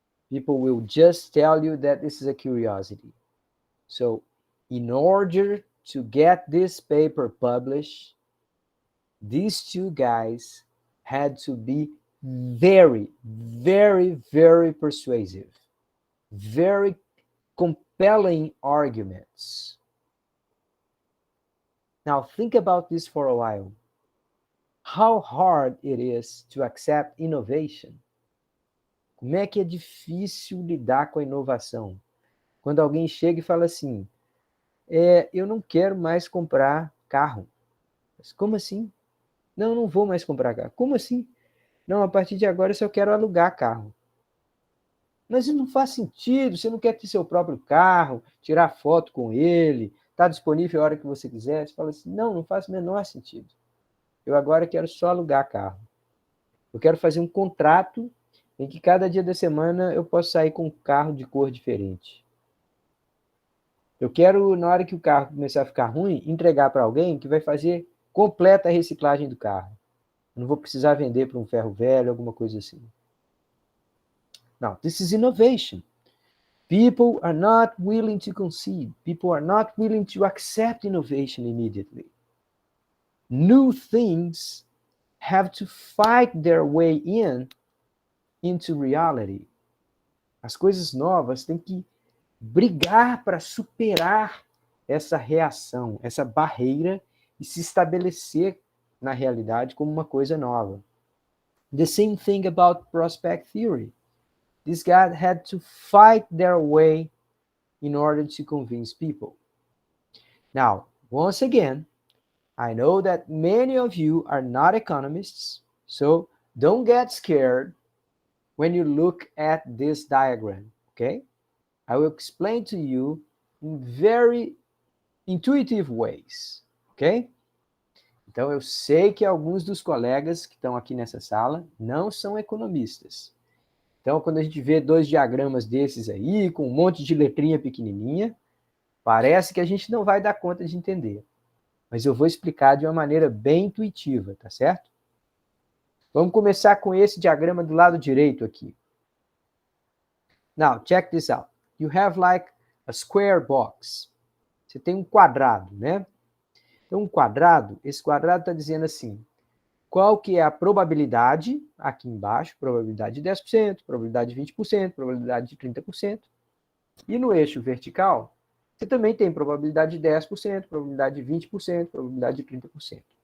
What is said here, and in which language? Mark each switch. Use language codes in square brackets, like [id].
[en] People will just tell you that this is a curiosity. So, in order to get this paper published, these two guys had to be very, very, very persuasive, very compelling arguments. Now, think about this for a while. How hard it is to accept innovation. [pt] Como é que é difícil lidar com a inovação? Quando alguém chega e fala assim, eu não quero mais comprar carro. Mas como assim? Não, não vou mais comprar carro. Como assim? Não, a partir de agora eu só quero alugar carro. Mas isso não faz sentido, você não quer ter seu próprio carro, tirar foto com ele, está disponível a hora que você quiser. Você fala assim, não faz o menor sentido. Eu agora quero só alugar carro. Eu quero fazer um contrato em que cada dia da semana eu posso sair com um carro de cor diferente. Eu quero, na hora que o carro começar a ficar ruim, entregar para alguém que vai fazer completa a reciclagem do carro. Eu não vou precisar vender para um ferro velho, alguma coisa assim. [en] Now, this is innovation. People are not willing to concede. People are not willing to accept innovation immediately. New things have to fight their way into reality. [pt] As coisas novas têm que brigar para superar essa reação, essa barreira e se estabelecer na realidade como uma coisa nova. [en] The same thing about prospect theory. These guys had to fight their way in order to convince people. Now, once again, I know that many of you are not economists, so don't get scared when you look at this diagram, okay? I will explain to you in very intuitive ways, ok? [pt] Então, eu sei que alguns dos colegas que estão aqui nessa sala não são economistas. Então, quando a gente vê dois diagramas desses aí, com um monte de letrinha pequenininha, parece que a gente não vai dar conta de entender. Mas eu vou explicar de uma maneira bem intuitiva, tá certo? Vamos começar com esse diagrama do lado direito aqui. [en] Now, check this out. You have like a square box. [pt] Você tem um quadrado, né? Então, um quadrado, esse quadrado está dizendo assim, qual que é a probabilidade, aqui embaixo, probabilidade de 10%, probabilidade de 20%, probabilidade de 30%. E no eixo vertical, você também tem probabilidade de 10%, probabilidade de 20%, probabilidade de 30%.